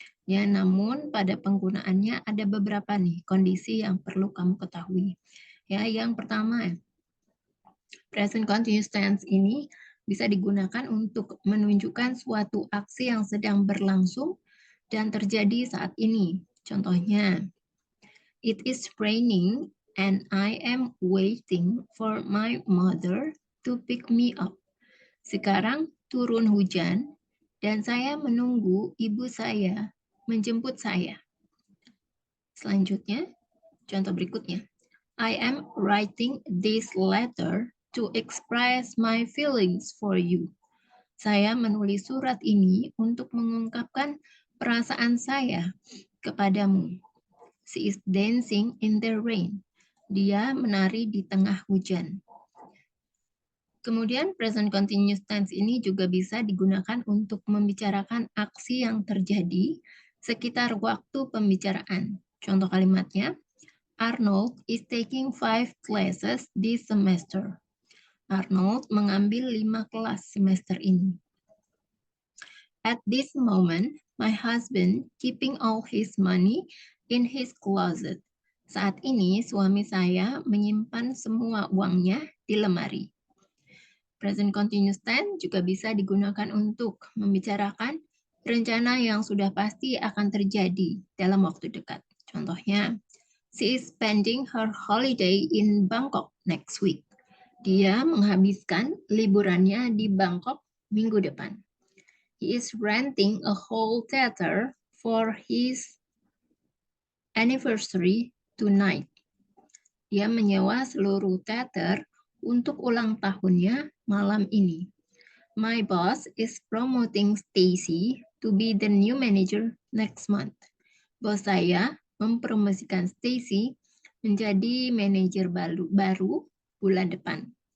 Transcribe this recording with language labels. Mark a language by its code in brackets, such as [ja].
[id] Ya, namun pada penggunaannya ada beberapa nih kondisi yang perlu kamu ketahui. Ya, yang pertama, [en] present continuous tense [id] ini bisa digunakan untuk menunjukkan suatu aksi yang sedang berlangsung dan terjadi saat ini. Contohnya, [en] it is raining and I am waiting for my mother to pick me up. [id] Sekarang turun hujan dan saya menunggu ibu saya menjemput saya. Selanjutnya, contoh berikutnya. [en] I am writing this letter to express my feelings for you. [id] Saya menulis surat ini untuk mengungkapkan perasaan saya kepadamu. [en] She is dancing in the rain. [id] Dia menari di tengah hujan. Kemudian [en] present continuous tense [id] ini juga bisa digunakan untuk membicarakan aksi yang terjadi sekitar waktu pembicaraan. Contoh kalimatnya, [en] Arnold is taking 5 classes this semester. [id] Arnold mengambil 5 kelas semester ini. [en] At this moment, my husband keeping all his money in his closet. [id] Saat ini, suami saya menyimpan semua uangnya di lemari. [en] Present continuous tense [id] juga bisa digunakan untuk membicarakan rencana yang sudah pasti akan terjadi dalam waktu dekat. Contohnya, [en] she is spending her holiday in Bangkok next week. [id] Dia menghabiskan liburannya di Bangkok minggu depan. [en] He is renting a whole theater for his anniversary tonight. [id] Dia menyewa seluruh teater untuk ulang tahunnya malam ini. [en] My boss is promoting Stacy to be the new manager next month. [id] Bos saya mempromosikan Stacy menjadi manajer baru bulan depan.